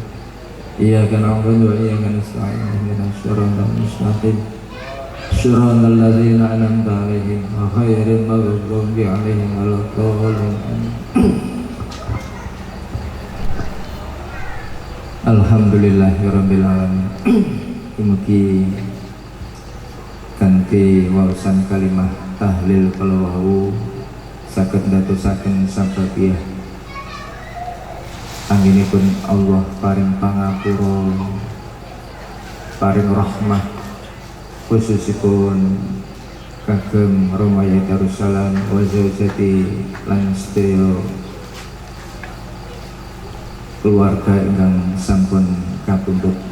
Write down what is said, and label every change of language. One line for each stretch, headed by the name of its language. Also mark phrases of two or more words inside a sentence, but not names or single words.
Arabic: إياك نعبد وإياك نستعين اهدنا الصراط المستقيم. صراط الذين أنعمت عليهم غير المغضوب عليهم ولا الضالين. الحمد لله رب العالمين.
Javanese: Mugi kanthi waosan kalimah tahlil kala wau saged ndadosaken sababiyah anggenipun Allah paring pangapura, paring rahmah khususipun kagem Romawi Darussalam
Arabic: وزوجتي
Javanese: lan sedaya keluarga ingkang sampun kapundhut.